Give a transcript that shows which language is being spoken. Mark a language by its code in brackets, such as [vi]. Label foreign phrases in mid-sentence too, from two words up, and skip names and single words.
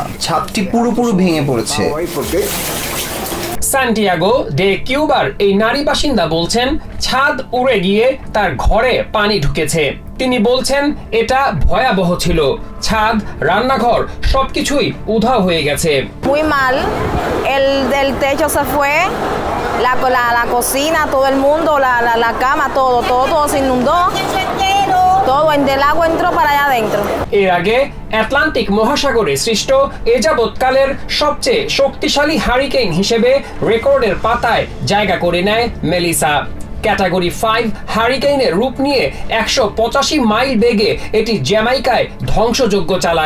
[bn] ছাদটি পুরোপুরি ভেঙে পড়েছে। সান্টিয়াগো ডে কিউবার এই নারী বাসিন্দা বলছেন ছাদ উড়ে গিয়ে তার ঘরে পানি ঢুকেছে। তিনি বলছেন এটা ভয়াবহ ছিল। ছাদ, রান্নাঘর সবকিছুই উধাও হয়ে গেছে। [es] Muy mal. El techo se fue, la cocina, todo el mundo, la cama, todo se inundó. Todo el agua entró para allá adentro. [bn] এর আগে আটলান্টিক মহাসাগরে সৃষ্ট এ যাবৎকালের সবচেয়ে শক্তিশালী হারিকেন হিসেবে রেকর্ডের পাতায় জায়গা করে নেয় মেলিসা। ক্যাটাগরি 5 হারিকেনের রূপ নিয়ে 185 মাইল বেগে এটি জ্যামাইকায় ধ্বংসযজ্ঞ চালায়।